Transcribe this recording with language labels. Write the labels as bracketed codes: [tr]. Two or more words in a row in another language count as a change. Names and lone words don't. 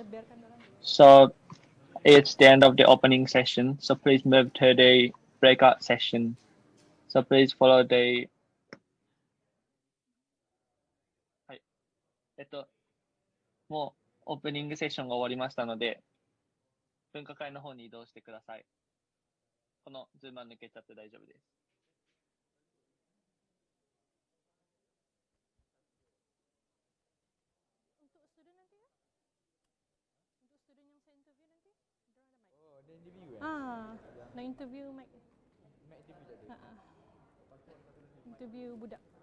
[en] So it's the end of the opening session. So please move to the breakout session. So please follow the. [ja] はい。もうオープニングセッションが終わりましたので、分科会の方に移動してください。このズームは抜けちゃって大丈夫です。 [ms] Nak interview Mike. Interview budak.